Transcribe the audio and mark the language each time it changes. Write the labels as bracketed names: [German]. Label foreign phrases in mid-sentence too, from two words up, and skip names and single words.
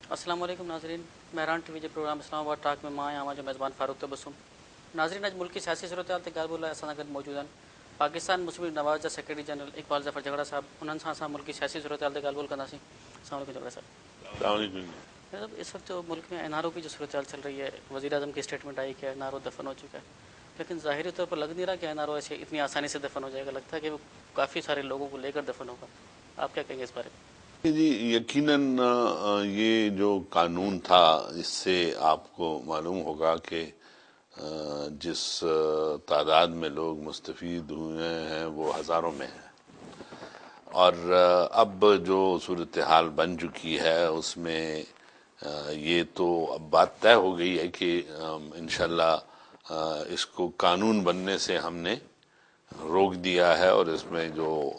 [Arabic] السلام علیکم [Sindhi] ناظرین، مہران ٹی وی کے پروگرام اسلام آباد ٹاک میں ماں آما جو میزبان فاروق تبسم ناظرین اج [Urdu] ملک کی سیاسی صورتحال [Sindhi] تے ॻाल्हि ॿोल असां गॾु मौजूद आहिनि पाकिस्तान मुस्लिम लीग नवाज़ जा सेक्रेटरी जनरल इकबाल ज़फ़र झगड़ा साहब। उन्हनि सां असां मुल्क की सियासी सूरत हाल ते ॻाल्हि ॿोल कंदासीं। [Arabic] السلام علیکم [Sindhi] झगड़ा साहब। [Urdu] اس وقت جو ملک میں NRO کی جو صورتحال چل رہی ہے، وزیر اعظم کی اسٹیٹمنٹ آئی کہ NRO دفن ہو چکا ہے، لیکن ظاہری طور پر لگ نہیں رہا کہ NRO ایسے اتنی آسانی سے دفن ہو جائے گا. لگتا ہے کہ وہ کافی سارے لوگوں کو لے کر دفن ہوگا۔ آپ کیا کہیں گے اس بارے میں? جی یقیناً یہ جو قانون تھا اس سے آپ کو معلوم ہوگا کہ جس تعداد میں لوگ مستفید ہوئے ہیں وہ ہزاروں میں ہیں، اور اب جو صورتحال بن چکی ہے اس میں یہ تو اب بات طے ہو گئی ہے کہ انشاءاللہ اس کو قانون بننے سے ہم نے روک دیا ہے، اور اس میں جو